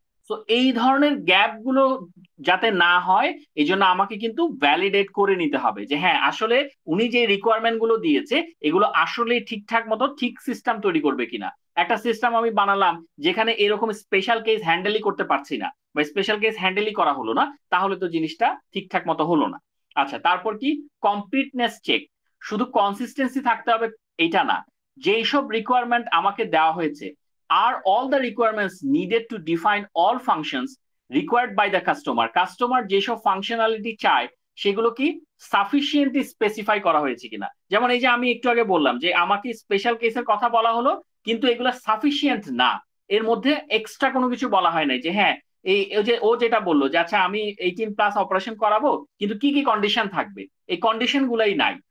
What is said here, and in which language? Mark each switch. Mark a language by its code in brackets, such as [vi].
[bn] তো এই ধরনের গ্যাপ গুলো যাতে না হয়, এই জন্য আমাকে কিন্তু ভ্যালিডেট করে নিতে হবে যে হ্যাঁ আসলে উনি যে রিকোয়ারমেন্ট গুলো দিয়েছে এগুলো আসলে ঠিকঠাক মতো ঠিক সিস্টেম তৈরি করবে কিনা। একটা সিস্টেম আমি বানালাম যেখানে এরকম স্পেশাল কেস হ্যান্ডেলই করতে পারছি না, বা স্পেশাল কেস হ্যান্ডেলই করা হলো না, তাহলে তো জিনিসটা ঠিকঠাক মতো হলো না। আচ্ছা, তারপর কি? Completeness check. শুধু কনসিস্টেন্সি থাকতে হবে এটা না, যেই সব রিকোয়ারমেন্ট আমাকে দেওয়া হয়েছে, [en] are all the requirements needed to define all functions required by the customer? [bn] Customer যেসব ফাংশনালিটি চায় সেগুলো কি সাফিসিয়েন্টলি স্পেসিফাই করা হয়েছে কিনা। যেমন এই যে আমি একটু আগে বললাম যে আমাকে স্পেশাল কেসের কথা বলা হলো, কিন্তু এগুলো সাফিসিয়েন্ট না, এর মধ্যে এক্সট্রা কোনো কিছু বলা হয় নাই যে হ্যাঁ এই যে ও যেটা বললো যে আচ্ছা আমি 18+ অপারেশন করাবো, কিন্তু কি কি কন্ডিশন থাকবে, এই কন্ডিশন গুলাই নাই।